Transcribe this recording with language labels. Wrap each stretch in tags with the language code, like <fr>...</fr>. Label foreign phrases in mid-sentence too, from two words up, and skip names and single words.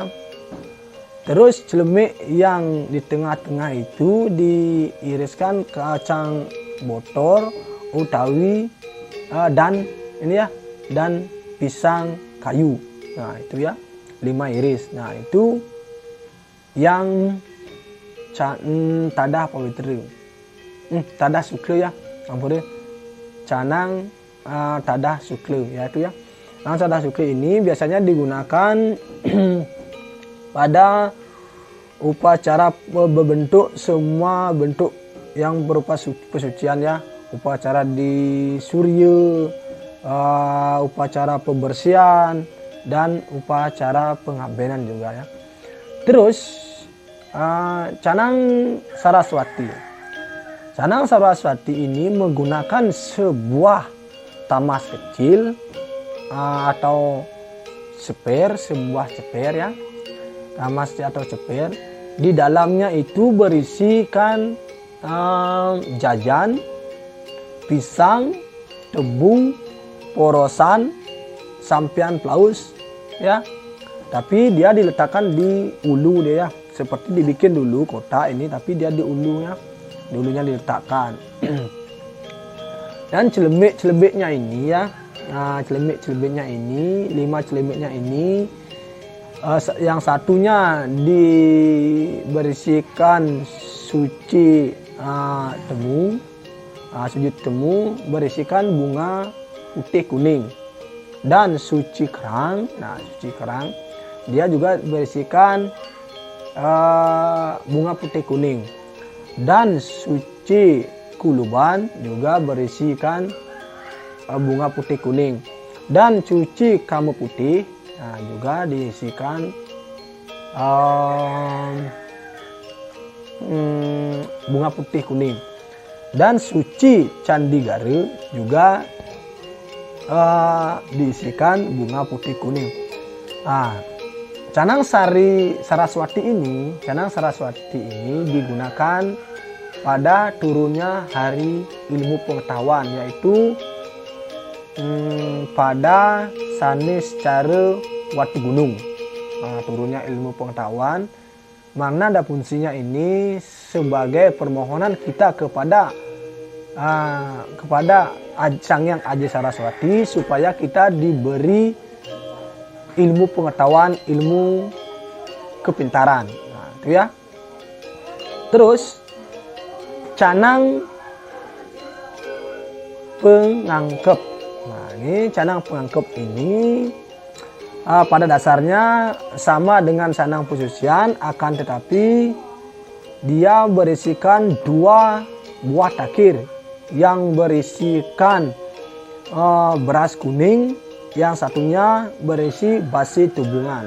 <id>Terus celemik yang di tengah-tengah itu diiriskan kacang botor, utawi dan ini ya, dan pisang kayu. Nah itu ya, 5 iris. Nah itu yang tadah pawitri, tadah sukle ya, ampun canang tadah sukle ya itu ya. Canang tadah sukle ini biasanya digunakan pada upacara berbentuk semua bentuk yang berupa pesucian ya, upacara di surya, upacara pembersihan, dan upacara pengabenan juga ya. Terus canang Saraswati. Canang Saraswati ini menggunakan sebuah tamas kecil atau sebuah ceper ya, tamas atau ceper. Di dalamnya itu berisikan jajan, pisang, tebu, porosan, sampian plaus ya. Tapi dia diletakkan di ulu dia ya, seperti dibikin dulu kotak ini, tapi dia di ulunya, dulunya diletakkan. Dan celemik-celemiknya ini ya, celemik-celemiknya ini, 5 celemiknya ini, yang satunya diberisikan suci temu, suci temu berisikan bunga putih kuning. Dan suci kerang, suci kerang dia juga berisikan bunga putih kuning. Dan suci kuluban juga berisikan bunga putih kuning. Dan suci kamu putih juga diisikan bunga putih kuning. Dan suci candi garu juga diisikan bunga putih kuning. Canang Saraswati ini digunakan pada turunnya hari ilmu pengetahuan, yaitu pada sanis cara Watu Gunung. Turunnya ilmu pengetahuan, makna dan fungsinya ini sebagai permohonan kita kepada Sang Hyang Aji Saraswati supaya kita diberi ilmu pengetahuan, ilmu kepintaran. Itu ya. Terus canang pengangkep. Ini canang pengangkep ini pada dasarnya sama dengan canang pesucian, akan tetapi dia berisikan 2 buah takir yang berisikan beras kuning, yang satunya berisi basi tubungan.</id>